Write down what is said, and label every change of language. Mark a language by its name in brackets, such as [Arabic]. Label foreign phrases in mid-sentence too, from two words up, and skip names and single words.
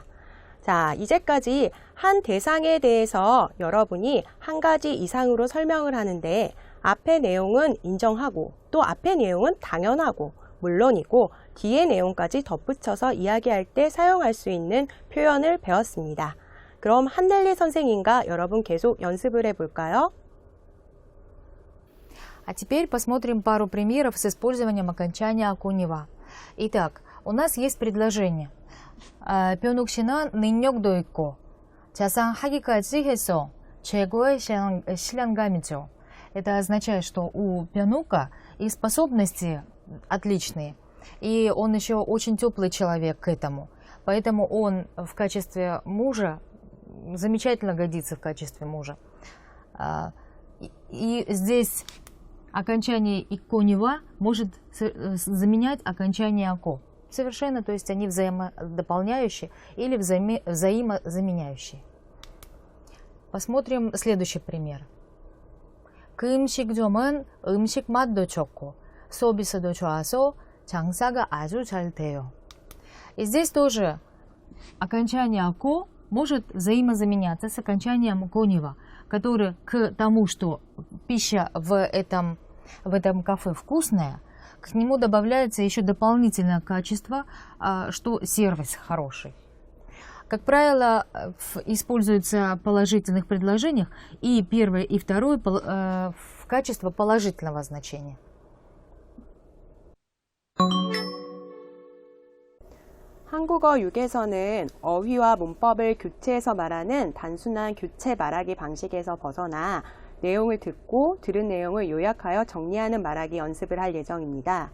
[Korean] 자, 이제까지 한 대상에 대해서 여러분이 한 가지 이상으로 설명을 하는데 앞의 내용은 인정하고 또 앞의 내용은 당연하고 물론이고 뒤의 내용까지 덧붙여서 이야기할 때 사용할 수 있는 표현을 배웠습니다. 그럼 한넬리 선생님과 여러분 계속 연습을 해볼까요? [Russian] А теперь посмотрим пару примеров с использованием окончания окунева. Итак, у нас есть предложение. [Korean] 변옥씨는 능력도 있고 자상하기까지 해서 최고의 신랑감이죠. [Russian] Это означает, что у Пенука и способности отличные, и он еще очень теплый человек к этому. Поэтому он в качестве мужа замечательно годится в качестве мужа. И здесь окончание «иконева» может заменять окончание «ако». Совершенно, то есть они взаимодополняющие или взаимозаменяющие. Посмотрим следующий пример. [Korean] 그 음식점은 음식 맛도 좋고 서비스도 좋아서 장사가 아주 잘 돼요. [Russian] И здесь тоже окончание «ако» может взаимозаменяться с окончанием «конева», который к тому, что пища в этом кафе вкусная, к нему добавляется еще дополнительное качество, что сервис хороший. Как правило, используется в положительных предложениях и первое, и второе в качестве положительного значения. [Korean] 한국어 6에서는 어휘와 문법을 교체해서 말하는 단순한 교체 말하기 방식에서 벗어나 내용을 듣고 들은 내용을 요약하여 정리하는 말하기 연습을 할 예정입니다.